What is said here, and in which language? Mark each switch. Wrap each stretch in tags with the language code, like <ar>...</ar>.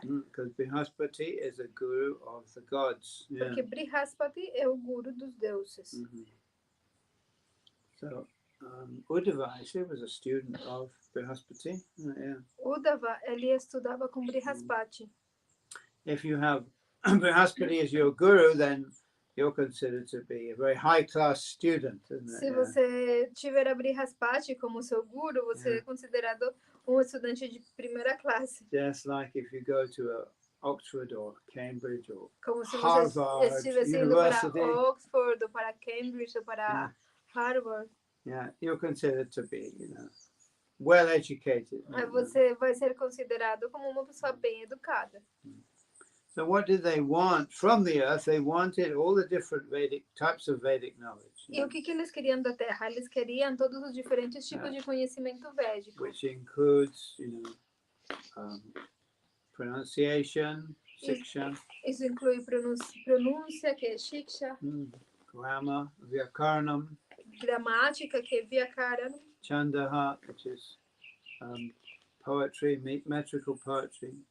<en>Because Brihaspati is a guru of the gods.</en> <pt>Porque Brihaspati é o guru dos deuses.</pt> <en>So, Uddhava actually was a student of Brihaspati.</en> <pt>Uddhava, ele estudava com Brihaspati.</pt> <en>If you have Brihaspati as your guru, then you're considered to be a very high-class student, isn't it?</en> <pt>Se você tiver a Brihaspati como seu guru, você é considerado um estudante de primeira classe.</pt> <en>Just like if you go to Oxford or Cambridge or</en> <pt>como se</pt> <en>Harvard</en> <pt>você estivesse indo para Oxford ou para Cambridge ou para Harvard.</pt> <en>You're considered to be, well educated.</en> <pt>Aí você vai ser considerado como uma pessoa bem educada.</pt> <en>So what did they want from the earth? They wanted all the different types of Vedic knowledge.</en> <pt>E o que eles queriam da Terra? Eles queriam todos os diferentes tipos de conhecimento védico.</pt> <en>Which includes, pronunciation, shiksha.</en> <pt>Isso inclui pronúncia, que é shiksha.</pt> <en>Grammar, vyakaranam.</en> <pt>Gramática, que é vyakaranam.</pt> <en>Chandaha, which is poetry, metrical poetry.</en>